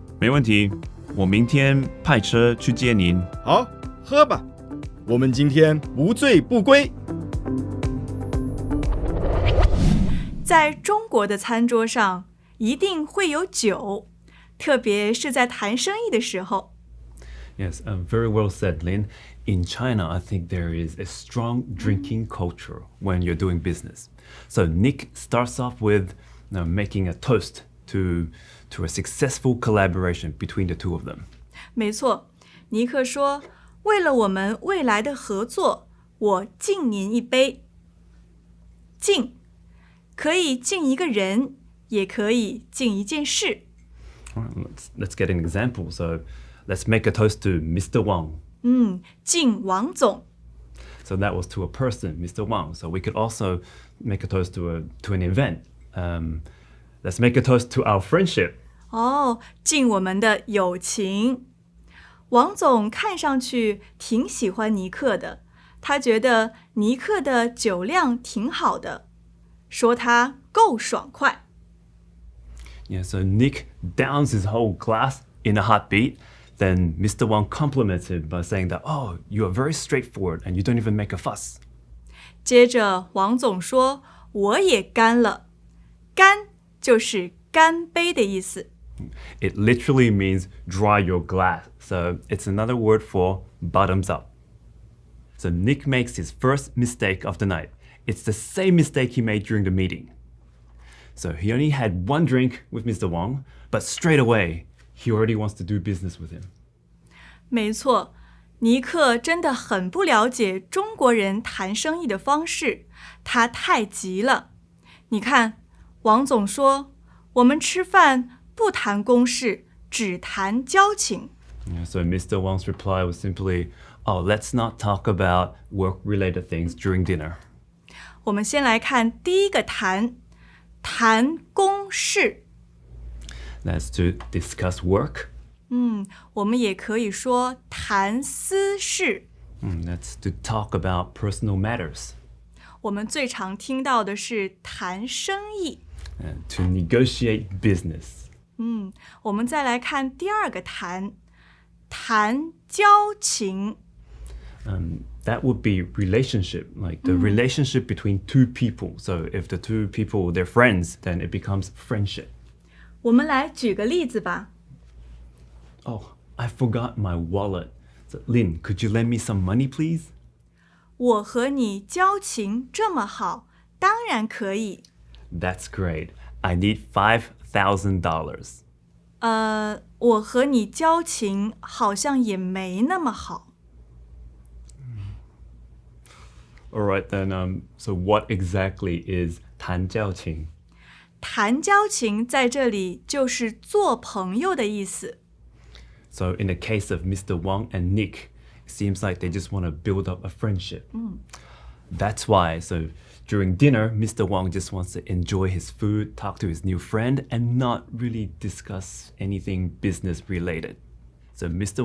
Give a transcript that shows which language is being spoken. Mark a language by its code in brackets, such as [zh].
[zh] 没问题，我明天派车去接您。好，喝吧，我们今天不醉不归。在中国的餐桌上一定会有酒，特别是在谈生意的时候。 [en] Yes, very well said, Lin. In China, I think there is a strong drinking culture when you're doing business. So Nick starts off with making a toast to a successful collaboration between the two of them. [zh] 没错，尼克说，为了我们未来的合作，我敬您一杯。敬可以敬一个人，也可以敬一件事。 [en] Let's get an example. So let's make a toast to Mr. Wang. [zh] 敬王总。 [en] So that was to a person, Mr. Wang. So we could also make a toast to an event. Let's make a toast to our friendship. [zh] 敬我们的友情。王总看上去挺喜欢尼克的，他觉得尼克的酒量挺好的，说他够爽快。 [en] Yeah, so Nick downs his whole glass in a heartbeat. Then Mr. Wang compliments him by saying that, oh, you are very straightforward and you don't even make a fuss. [zh] 接着王总说，我也干了。干就是干杯的意思。 [en] It literally means dry your glass. So it's another word for bottoms up. So Nick makes his first mistake of the night. It's the same mistake he made during the meeting. So he only had one drink with Mr. Wang, but straight away, he already wants to do business with him. [zh] 没错，尼克真的很不了解中国人谈生意的方式，他太急了。你看，王总说，我们吃饭不谈公事，只谈交情。 [en] Yeah, so Mr. Wang's reply was simply, oh, let's not talk about work-related things during dinner. [zh] 我们先来看第一个谈公事。 [en] That's to discuss work. [zh] 我们也可以说谈私事。 [en] That's to talk about personal matters. [zh] 我们最常听到的是谈生意。 [en] And to negotiate business. [zh] 我们再来看第二个谈交情。 [en] That would be relationship, like the relationship between two people. So if the two people, they're friends, then it becomes friendship. 我们来举个例子吧。 Oh, I forgot my wallet. So, Lin, could you lend me some money, please? [zh] 我和你交情这么好，当然可以。 [en] That's great. I need $5,000. [zh] 我和你交情好像也没那么好。 [en] All right, then, so what exactly is [zh] 谈交情？谈交情在这里就是做朋友的意思。 [en] So in the case of Mr. Wang and Nick, it seems like they just want to build up a friendship. That's why, so during dinner, Mr. Wang just wants to enjoy his food, talk to his new friend, and not really discuss anything business related. So Mr.